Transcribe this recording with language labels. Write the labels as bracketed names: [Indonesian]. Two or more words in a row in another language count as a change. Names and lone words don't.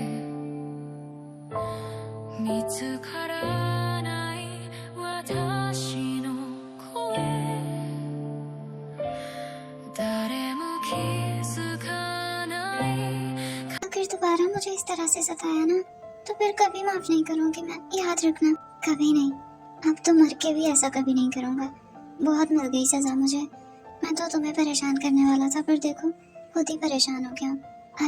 [Japanese] 見つからない私の声、誰も気づかない。 [Hindi] अगर दोबारा मुझे इस तरह से सताया ना, तो फिर कभी माफ नहीं करूंगी मैं, याद रखना। कभी नहीं, अब तो मर के भी ऐसा कभी नहीं करूंगा। बहुत मिल गई सजा मुझे, मैं तो तुम्हें परेशान करने वाला था, पर देखो खुद ही परेशान हो गया।